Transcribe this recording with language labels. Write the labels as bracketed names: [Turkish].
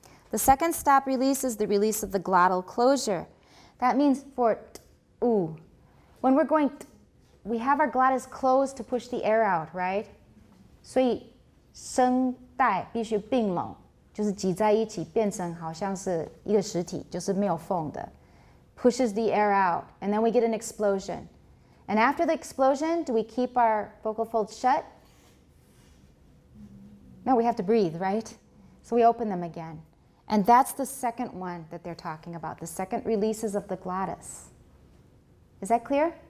[English] The second stop release is the release of the glottal closure. That means for u, when we're going we have our glottis closed to push the air out, right? [Chinese] 所以声带必须并拢，就是挤在一起，变成好像是一个实体，就是没有缝的。 [English] Pushes the air out, and then we get an explosion. And after the explosion, do we keep our vocal folds shut? No, we have to breathe, right? So we open them again. And that's the second one that they're talking about, the second releases of the glottis. Is that clear?